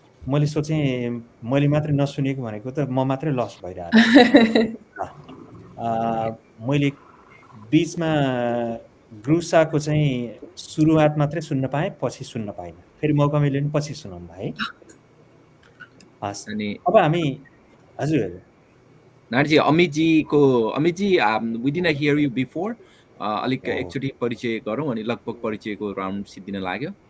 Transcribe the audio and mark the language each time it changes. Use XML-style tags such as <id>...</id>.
<ne>मैले सोचेँ मैले मात्रै नसुनेको भनेको त म मात्रै लस भइरहेको मैले बिचमा ग्रुसाको चाहिँ सुरुवात मात्रै सुन्न पाएँ, पछि सुन्न पाइनँ. फेरि मौका मिल्यो भने पछि सुनाउँला है. हस्, अनि अब हामी हजुर</ne> <en>Narayanji Amitji we did not hear you before.</en> <ne>अलिक एकचोटि परिचय गरौँ अनि लगभग परिचयको राउन्ड सिद्धिन लाग्यो.</ne>